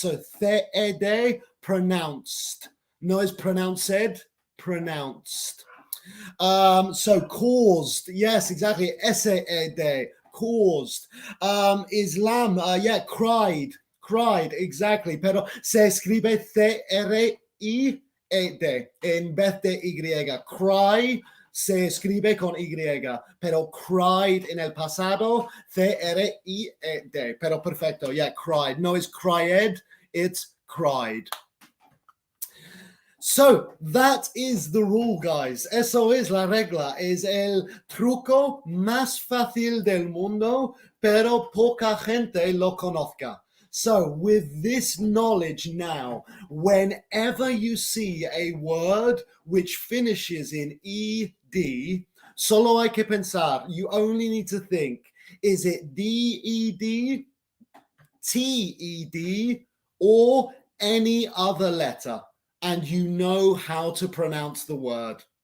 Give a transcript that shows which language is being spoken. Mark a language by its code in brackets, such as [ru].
[en] So, the pronounced. [es] No es [en] pronounced, pronounced. So caused, yes, exactly. S-A-D, caused. Islam, yeah, cried, exactly. [es] Pero se escribe C-R-I-E-D en vez de Y. Cry se escribe con Y, pero cried en el pasado, C-R-I-E-D. Pero perfecto, yeah, cried. No es cried, [en] it's cried. So that is the rule, guys. [es] Eso es la regla. Es el truco más fácil del mundo, pero poca gente lo conozca. [en] So with this knowledge now, whenever you see a word which finishes in ED, [es] solo hay que pensar. [en] You only need to think, is it DED, TED, or any other letter? And you know how to pronounce the word.